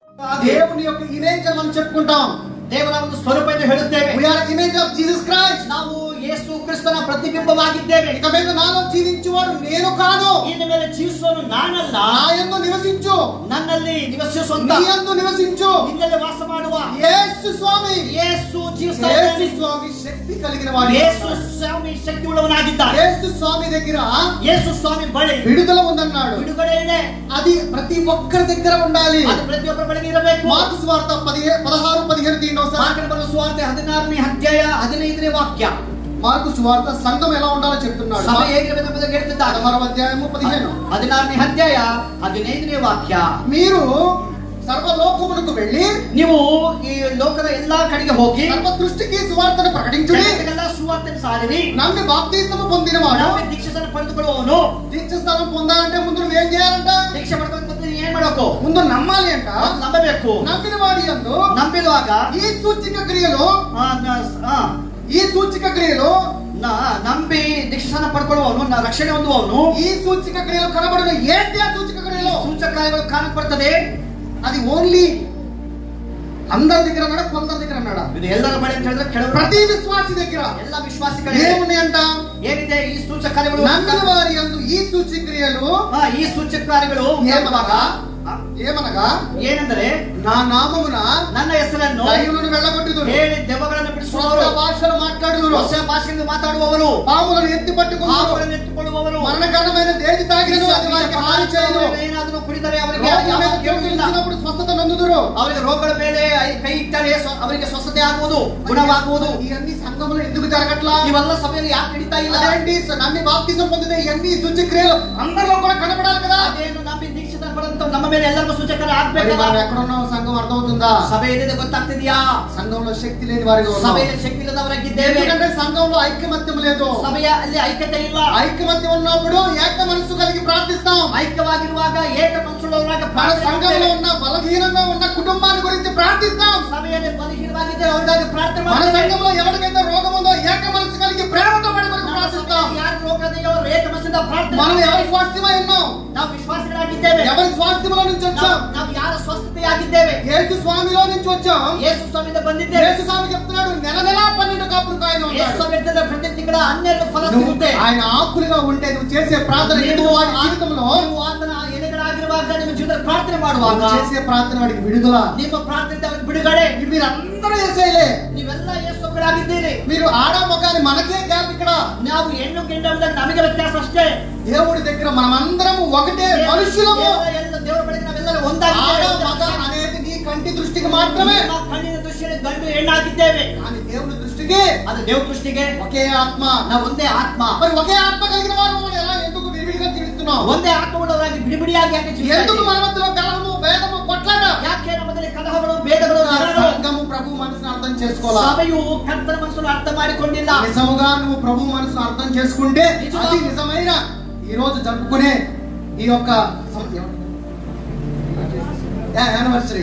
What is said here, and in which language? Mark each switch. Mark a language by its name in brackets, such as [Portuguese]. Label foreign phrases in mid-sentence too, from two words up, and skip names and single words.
[Telugu] దేవుని యొక్క ఇమేజ్ మనం చెప్పుకుంటాం. [Kannada] ದೇವರ ಒಂದು ಸ್ವರೂಪವನ್ನು ಹೇಳುತ್ತೇವೆ. [English] We are image of Jesus Christ. [Kannada] ನಾವು ಯೇಸು ಕ್ರಿಸ್ತನ ಪ್ರತಿಬಿಂಬವಾಗಿದ್ದೇವೆ. [Telugu] ఇక మీద నాలో జీవించువాడు నేను కాను, [Kannada] ಇನ್ನು ಮೇಲೆ ಜೀವಿಸುವನು ನಾನಲ್ಲ, [Telugu] నాయందు నివసించు, [Kannada] ನನ್ನಲ್ಲಿ ನಿವಸಿಸುವಂತ, [Telugu] నీయందు నివసించు [Kannada] ನಿನ್ನಲ್ಲಿ ವಾಸ ಮಾಡುವ [Telugu] యేసు స్వామి. [Kannada] ಯೇಸು ಜೀವಿಸ್ತಾ [Telugu] యేసు [Kannada] ಇದ್ದಾನೆ. [Telugu] స్వామి శక్తి కలిగిన వాడు. [Kannada] ಯೇಸು ಸ್ವಾಮಿ ಶಕ್ತಿ ಉಳ್ಳವನಾಗಿದ್ದಾನೆ. [Telugu] యేసు స్వామి దగ్గర [Kannada] ಯೇಸು ಸ್ವಾಮಿ ಬಳಿ [Telugu] విడుదల ఉందన్నాడు. [Kannada] ಬಿಡುಗಡೆ ಇದೆ. [Telugu] అది ప్రతి ఒక్కరి దగ్గర ఉండాలి. [Kannada] ಅದು ಪ್ರತಿಯೊಬ್ಬರ ಬಳಿಗೆ ಇರಬೇಕು. [Telugu] మార్కు సువార్త 16:15 [Kannada] ಮಾರ್ಕನ ಬರೆದ ಸುವಾರ್ತೆ 16ನೇ ಅಧ್ಯಾಯ 15ನೇ ವಾಕ್ಯ. [Telugu] మార్కు సువార్త సంఘం ఎలా ఉండాలో చెప్తున్నాడు. [Kannada] ಸಭೆ ಹೇಗಿರಬೇಕೆಂಬುದನ್ನು ಹೇಳ್ತಿದ್ದಾನೆ. [Telugu] 16వ అధ్యాయము 15. [Kannada] 16ನೇ ಅಧ್ಯಾಯ 15ನೇ ವಾಕ್ಯ. [Telugu] మీరు సర్వలోకమునకు వెళ్ళి [Kannada] ನೀವು ಈ ಲೋಕದ ಎಲ್ಲಾ ಕಡೆಗೆ ಹೋಗಿ [Telugu] సర్వ దృష్టికి సువార్తను ప్రకటించుడి. [Kannada] ಜಗತ್ತಿಗೆಲ್ಲ ಸುವಾರ್ತೆಯನ್ನು ಸಾರಿರಿ. [Telugu] నమ్మి బాప్తిస్మము పొందినవాడు [Kannada] ನಾವು ದೀಕ್ಷೆಯನ್ನು ಪಡೆದುಕೊಳ್ಳುವವನು. [Telugu] దీక్షస్థానం పొందాలంటే ముందు నువ్వు ఏం చేయాలంట? [Kannada] ದೀಕ್ಷೆ ಪಡೆದುಕೊಂಡ ಏನ್ ಮಾಡಬೇಕು? [Telugu] ముందు నమ్మాలి అంట. [Kannada] ನಂಬಬೇಕು. [Telugu] నమ్మిన వాడి యందు [Kannada] ನಂಬಿರುವಾಗ [Telugu] ఈ సూచిక క్రియలు [Kannada] ನಂಬಿ ದೀಕ್ಷಾನ ಪಡ್ಕೊಳ್ಳುವವನು, ರಕ್ಷಣೆ ಹೊಂದುವವನು, [Telugu] ఈ సూచిక క్రియలు కనబడిన ఏంటి? ఆ సూచిక క్రియలు [Kannada] ಸೂಚಕಗಳು ಕಾಣಲ್ಪಡ್ತದೆ. [Telugu] అది ఓన్లీ అందరి దగ్గర అన్నాడా, కొందరి దగ్గర అన్నాడా? [Kannada] ಇದು ಎಲ್ಲರ ಬಳಿ ಅಂತ ಹೇಳಿದ್ರೆ ಕೆಲವರು, [Telugu] ప్రతి విశ్వాసి దగ్గర [Kannada] ಎಲ್ಲ విశ్వాಸಿಗಳಿಗೆ [Telugu] ఏమున్నాయంట? [Kannada] ಏನಿದೆ? ಈ ಸೂಚಕ ಕಾರ್ಯಗಳು. [Telugu] నమ్మిన వారి యందు ఈ సూచిక క్రియలు [Kannada] ಈ ಸೂಚಕ ಕಾರ್ಯಗಳು [Telugu] ఏమనగా [Kannada] ಏನೆಂದರೆ, [Telugu] నా నామమున [Kannada] ನನ್ನ ಹೆಸರನ್ನು [Telugu] దయ్యములను వెళ్ళగొట్టుదురు, [Kannada] ಹೇಳಿ ದೆವ್ವಗಳನ್ನು ಬಿಡಿಸುವವರು, [Telugu] కొత్త భాషలు మాట్లాడుదురు, [Kannada] ಹೊಸ ಭಾಷೆಯಿಂದ ಮಾತಾಡುವವರು, [Telugu] పాములను ఎత్తి పట్టుకుందురు, [Kannada] ಪಾಪಗಳನ್ನು ಎತ್ತುಕೊಳ್ಳುವವರು, [Telugu] మరణకరమైన దేని తాగినను అది వారికి హాని చేయదు, [Kannada] ಏನಾದರೂ ಕುಡಿದರೆ ಅವರಿಗೆ [Telugu] రోగముల మీద చేతులుంచినప్పుడు స్వస్థత నొందుదురు, [Kannada] ಅವರಿಗೆ ರೋಗಗಳ ಮೇಲೆ ಕೈ ಇಟ್ಟರೆ ಅವರಿಗೆ ಸ್ವಸ್ಥತೆ ಆಗುವುದು, ಗುಣವಾಗುವುದು. [Telugu] ఇవన్నీ సంఘములో ఎందుకు జరగట్లా? [Kannada] ಇವೆಲ್ಲ ಸಭೆಯಲ್ಲಿ ಯಾಕೆ ನಡೀತಾ ಇಲ್ಲ? [Telugu] అదేంటి? నమ్మి బాప్తిజం పొందితే ఇవన్నీ సూచిక క్రియలు అందరిలో కూడా కనబడాలి కదా. [Kannada] ಅದೇನು ನಂಬಿ ದೀಕ್ಷಿತ ಪಡೆದಂತ ನಮ್ಮ ಮೇಲೆ ಎಲ್ಲರಿಗೂ ಸೂಚಕರು ಆಗ್ಬೇಕಲ್ಲ. [Telugu] మనం ఎక్కడున్నాం? సంఘం అర్థమవుతుందా? [Kannada] ಸಭೆ ಏನಿದೆ ಗೊತ್ತಾಗ್ತಿದ್ಯಾ? [Telugu] సంఘంలో శక్తి లేని వారిగా ఉన్నాం. [Kannada] ಸಭೆಯಲ್ಲಿ ಶಕ್ತಿ ಇಲ್ಲದವರಾಗಿದ್ದೇವೆ. [Telugu] ఎందుకంటే సంఘంలో ఐక్యమత్యం లేదు. [Kannada] ಸಭೆಯ ಅಲ್ಲಿ ಐಕ್ಯತೆ ಇಲ್ಲ. [Telugu] ఐక్యమత్యం ఉన్నప్పుడు ఏక మనసు కలిగి ప్రార్థిస్తాం. [Kannada] ಐಕ್ಯವಾಗಿರುವಾಗ ಏಕ ಮನಸ್ಸುಳ್ಳವರಾಗ [Telugu] మన సంఘంలో ఉన్న బలహీనంగా ఉన్న కుటుంబాన్ని గురించి ప్రార్థిస్తాం. [Kannada] ಸಭೆಯಲ್ಲಿ ಬಲಹೀನವಾಗಿದ್ದರೆ ಅವರಿಗಾಗಿ ಪ್ರಾರ್ಥನೆ [Telugu] మన [Kannada] ಮಾಡ್ತೇವೆ. [Telugu] సంఘంలో ఎవరికైతే రోగం ఉందో ఏక మనసు కలిగి ప్రేమతో వాడి గురించి ప్రార్థిస్తాం. [Kannada] ಯಾರು ರೋಗದೆಯೋ ಅವರು ಏಕ ಮನಸ್ಸಿಂದ ಪ್ರಾರ್ಥನೆ [Telugu] మనం [Kannada] ಮಾಡ್ತೇವೆ. [Telugu] ఎవరి స్వాస్థ్యమై ఉన్నాం? [Kannada] ನಾವು ವಿಶ್ವಾಸಿಗಳಾಗಿದ್ದೇವೆ. [Telugu] ఎవరి స్వాస్థ్యములో నుంచి వచ్చాం? [Kannada] ನಾವು ಯಾರ ಸ್ವಸ್ಥತೆಯಾಗಿದ್ದೇವೆ? [Telugu] యేసు స్వామిలో నుంచి వచ్చాం. [Kannada] ಯೇಸು ಸ್ವಾಮಿಯಿಂದ ಬಂದಿದ್ದೇವೆ. [Telugu] యేసు స్వామి చెప్తున్నాడు, నెల నెలా 12 కాపులు కాయన [Kannada] ಯೇಸು [Telugu] ఉంటాడు. [Kannada] ಸ್ವಾಮಿ ಹೇಳ್ತಿದ್ದಾರೆ, ಪ್ರತಿ ತಿಂಗಳ 12 ಫಲ ಸಿಗುತ್ತೆ. [Telugu] ఆయన ఆకులుగా ఉంటే నువ్వు చేసే ప్రార్థన ఎదుగు వాడి జీవితంలో [Kannada] ನೀವು ಆತನ ಎಲೆಗಳಾಗಿರುವಾಗ ನಿಮ್ಮ ಜೀವಿತದಲ್ಲಿ ಪ್ರಾರ್ಥನೆ ಮಾಡುವಾಗ [Telugu] చేసే ప్రార్థన వాడికి విడుదల. [Kannada] ನಿಮ್ಮ ಪ್ರಾರ್ಥನೆ ಅವರಿಗೆ ಬಿಡುಗಡೆ. [Telugu] మీరందరూ చేసేలే. [Kannada] ನೀವೆಲ್ಲ ಯೇಸುಗಳಾಗಿದ್ದೀರಿ. [Telugu] మీరు ఆడ మగాని మనకే గ్యాప్ ఇక్కడ. [Kannada] ನಾವು ಹೆಣ್ಣು ಗಂಡಂದಾಗ ನಮಗೆ ವ್ಯತ್ಯಾಸ ಅಷ್ಟೇ. [Telugu] దేవుడి దగ్గర మనమందరం ఒకటే మనుషులము. [Kannada] ದೇವರ ಬಳಿಗೆ ನಾವೆಲ್ಲರೂ [Telugu] ఆడ [Kannada] ಒಂದಾಗಿದ್ದೇವೆ. [Telugu] మగ అనేది నీ కంటి దృష్టికి మాత్రమే. [Kannada] ನಮ್ಮ ಕಣ್ಣಿನ ದೃಷ್ಟಿಯಲ್ಲಿ ಗಂಡು ಹೆಣ್ಣಾಗಿದ್ದೇವೆ. [Telugu] కానీ దేవుడి దృష్టికి [Kannada] ಅದು ದೇವ್ರ ದೃಷ್ಟಿಗೆ [Telugu] ఒకే ఆత్మ. [Kannada] ನಾವು ಒಂದೇ ಆತ್ಮ. [Telugu] మరి ఒకే ఆత్మ కలిగిన వారు మనం ఎలా ఎందుకు విడివిడిగా జీవిస్తున్నాం? [Kannada] ಒಂದೇ ಆತ್ಮವುಳ್ಳವರಾಗಿ ಬಿಡಿಬಿಡಿಯಾಗಿ ಯಾಕೆ ಜೀವಿಸ್ತಾ [Telugu] ఎందుకు [Kannada] ಇದ್ದೀವಿ? [Telugu] మన మధ్యలో కలహము, భేదము, కొట్లాట? [Kannada] ಯಾಕೆ ನಮ್ಮಲ್ಲಿ ಕಲಹಗಳು, ಭೇದಗಳು, ಜಗಳಗಳು? [Telugu] సంఘము ప్రభు మనసును అర్థం చేసుకోవాలి. [Kannada] ಸಭೆಯು ಕರ್ತನ ಮನಸ್ಸನ್ನು ಅರ್ಥ ಮಾಡಿಕೊಂಡಿಲ್ಲ. [Telugu] నిజముగా నువ్వు ప్రభు మనసును అర్థం చేసుకుంటే అది నిజమైన ఈ రోజు జరుపుకునే ఈ యొక్క యానివర్సరీ.